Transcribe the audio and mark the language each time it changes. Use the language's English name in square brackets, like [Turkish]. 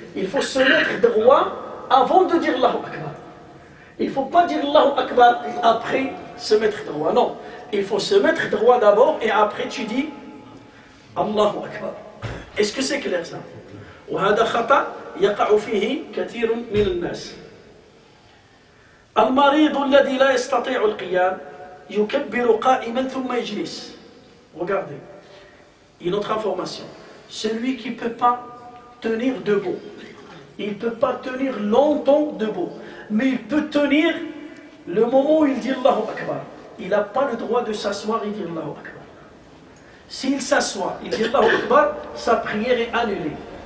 [French] Il faut se mettre droit avant de dire Allahu Akbar. Il ne faut pas dire Allahu Akbar et après se mettre droit. Non, il faut se mettre droit d'abord et après tu dis Allahu Akbar. Est-ce que c'est clair ça? [Arabic] وهذا خطأ يقع فيه كثير من الناس. المريض الذي لا يستطيع القيام يكبر قائما ثم يجلس. [French] Regardez, une autre information. Celui qui ne peut pas tenir debout, il ne peut pas tenir longtemps debout, mais il peut tenir le moment où il dit Allahu Akbar. Il n'a pas le droit de s'asseoir et dire Allahu Akbar. S'il s'assoit, il dit Allahu Akbar, sa prière est annulée.